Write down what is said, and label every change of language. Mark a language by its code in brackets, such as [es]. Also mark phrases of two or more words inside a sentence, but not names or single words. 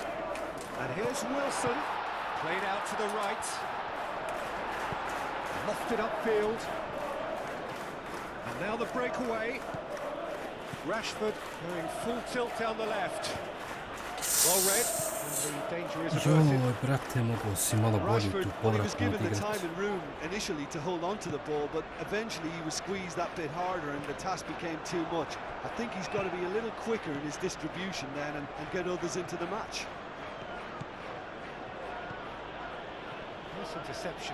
[en] And here's Wilson. Played out to the right. Lofted upfield. And now the breakaway. Rashford going full tilt down the left. Well read. And the danger is averted. [hr] Joj, brate, mogu si malo bolje tu [en] Rashford, well, he was [hr] povratno [en] given the [hr] odigrati. [en] time and room initially to hold on to the ball, but eventually he was squeezed that bit harder and the task became too much. I think he's got to be a little quicker in his distribution then and get others into the match. Nice interception.